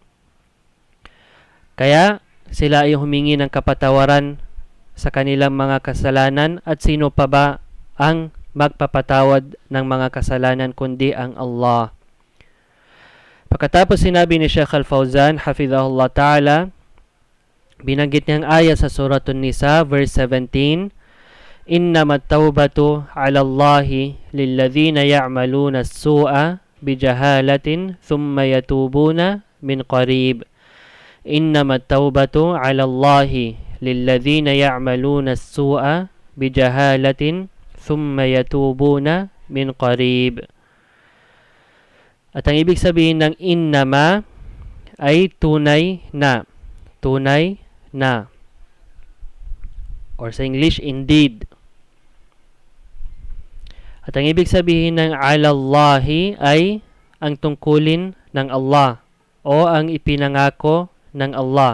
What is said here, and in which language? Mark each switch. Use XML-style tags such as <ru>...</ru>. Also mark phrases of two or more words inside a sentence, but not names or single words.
<tl>Kaya sila ay humingi ng kapatawaran sa kanilang mga kasalanan. At sino pa ba ang magpapatawad ng mga kasalanan kundi ang Allah? Pagkatapos sinabi ni Sheikh Al-Fawzan</tl> <ar>حفظه الله تعالى,</ar> <tl>binanggit niyang aya sa Suratun Nisa verse 17,</tl> <ar>إنما التوبة على الله للذين يعملون السوء بجهالة ثم يتوبون من قريب. إنما التوبة على الله للذين يعملون السوء بجهالة ثم يتوبون من قريب.</ar> <tl>At ang ibig sabihin ng innama ay tunay na. Tunay na. Or sa English, indeed. At ang ibig sabihin ng alallahi ay ang tungkulin ng Allah o ang ipinangako ng Allah.</tl>